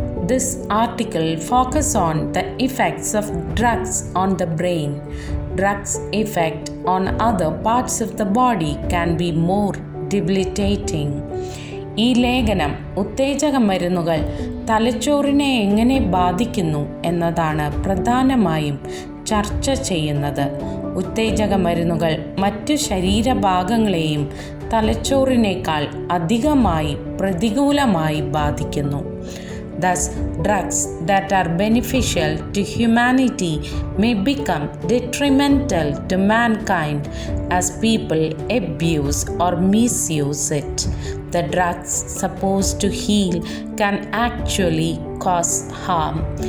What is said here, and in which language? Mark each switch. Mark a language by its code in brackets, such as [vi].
[en] This article focuses on the effects of drugs on the brain. Drugs' effect on other parts of the body can be more debilitating. [ml] ഈ ലേഖനം ഉത്തേജക മരുന്നുകൾ തലച്ചോറിനെ എങ്ങനെ ബാധിക്കുന്നു എന്നതാണ് പ്രധാനമായും ചർച്ച ചെയ്യുന്നത്. ഉത്തേജക മരുന്നുകൾ മറ്റു ശരീരഭാഗങ്ങളെയും തലച്ചോറിനേക്കാൾ അധികമായി പ്രതികൂലമായി ബാധിക്കുന്നു. [en] Thus, drugs that are beneficial to humanity may become detrimental to mankind as people abuse or misuse it. The drugs supposed to heal can actually cause harm.